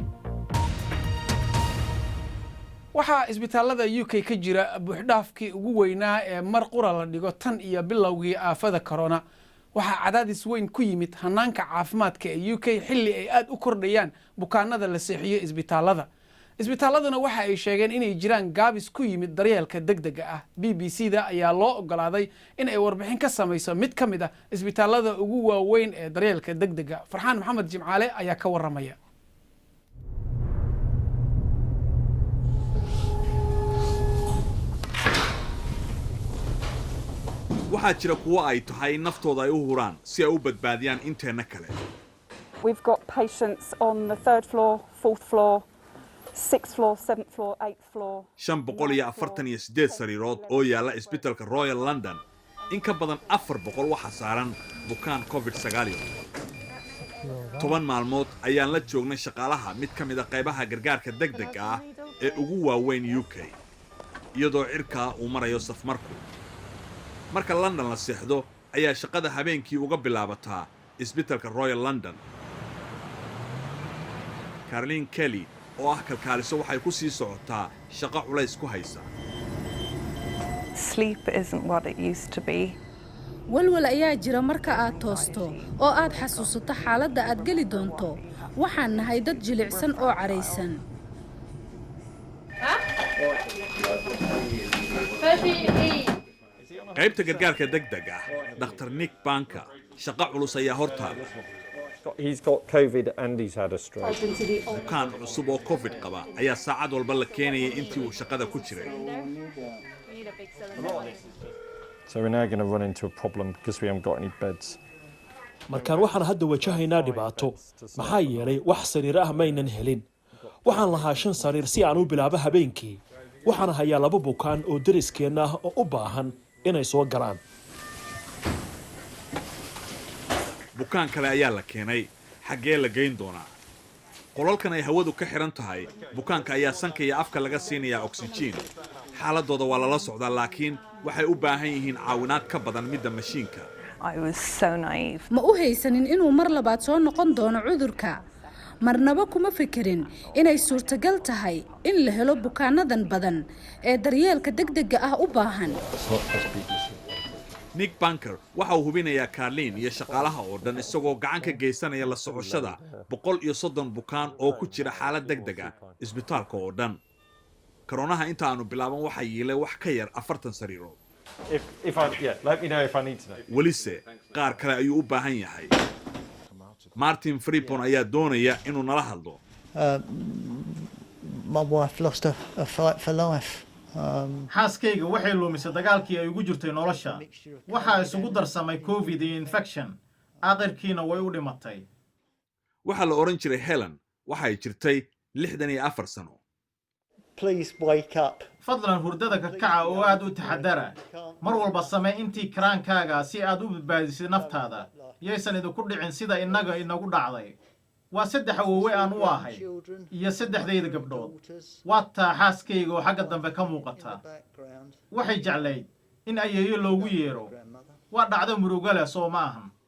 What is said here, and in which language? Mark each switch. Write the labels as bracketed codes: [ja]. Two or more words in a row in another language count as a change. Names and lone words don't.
[so] waxa isbitaalada UK ka jira buuxdhaafkii ugu weynaa ee mar qura la dhigo tan iyo bilowgii aafada corona waxa cadaadis weyn ku yimid hanaanka caafimaadka ee UK xilli ay aad u kordhayaan bukaanada la seexiyo isbitaaladuna waxa ay sheegeen inay jiraan gaabis ku yimid daryeelka degdega ah BBC-da ayaa loo ogolaaday in ay warbixin ka samayso mid ka mid ah isbitaalada ugu waaweyn ee daryeelka degdega Farxaan Maxamed Jimcaale ayaa ka waramaya waxaa jira kuwa ay tahay naftooda ay u huraan si ay u badbaadiyaan inteena kale. [en] We've got patients on the 3rd floor, 4th floor, 6th floor, 7th floor, 8th floor. [so] 548 sariirood oo yaala isbitaalka Royal London. In ka badan 400 waxa saaran bukaan COVID-19. 10 maalmood ayaan la joognay shaqaalaha mid ka mid ah qaybaha gargaarka degdega ah ee ugu waaweyn UK. Iyadoo cirka uu marayo safmarku. marka London la seexdo ayaa shaqada habeenkii uga bilaabataa isbitaalka Royal London. Caroline Kelly oo ah kalkaaliso waxay ku sii socotaa shaqo culays ku haysa. [en] Sleep isn't what it used to be. [so] walwal ayaa jira marka aad toosto oo aad xasuusato xaaladda aad geli doonto waxaan nahay dad jilicsan oo careysan qaybta gargaarka degdega Dr. Nick Banker shaqo culus ayaa hortaal. [en] He's got COVID and he's had a stroke. [so] bukaan cusub oo COVID qaba ayaa saacad walba la keenayay intii uu shaqada ku jiray. [en] So we're now going to run into a problem because we haven't got any beds. [so] markaan waxaan hadda wajahaynaa dhibaato maxaa yeelay wax sariir ah maynan helin waxaan lahaa 5 sariir si aan u bilaabo habeenkii waxaan hayaa 2 bukaan oo dariskeena ah oo u baahan inay soo galaan bukaan kale ayaa la keenay xagee la geyn doonaa qolalkan ay hawadu ka xiran tahay bukaanka ayaa sanka iyo afka laga siinayaa oxygen xaaladooda waa lala socdaa laakiin waxay u baahan yihiin caawinaad ka badan midda mashiinka. [en] I was so naive. [so] ma u haysanin inuu mar labaad soo noqon doono cudurka marnaba kuma fikirin inay suurtagal tahay in la helo bukaanadan badan ee daryeelka degdega ah u baahan. Nick Banker waxa uu hubinayaa Caroline iyo shaqaalaha oo dhan isagoo gacan ka geysanaya la socoshada 130 bukaan oo ku jira xaalad degdeg ah isbitaalka oo dhan. Koronaha inta aanu bilaaban waxa yeelay wax ka yar 40 sariirood. [en] Let me know if I need to know. [so] Walise qaar kale ayuu u baahan yahay. Martin Freepon ayaa doonaya inuu nala hadlo. [en] My wife lost a fight for life. [so] xaaskayga waxay lumisay dagaalkii ay ugu jirtay nolosha waxa isugu darsamay COVID iyo infection aakhirkiina way u dhimatay. Waxa la oran jiray Helen waxay jirtay 64 sano. [en] Please wake up. [so] fadlan hurdada ka kaca oo aad u taxadara mar walba samee intii karaankaaga si aad u badbaadisid naftaada yeysan idinku dhicin sida inagu dhacday. waa 3 awoowe aan u ahay iyo 3 gabdhood waa taa xaaskayga oo xagga dambe ka muuqata waxay jeclayd in ayeeyo loogu yeero waa dhacdo murugo leh soo maahan.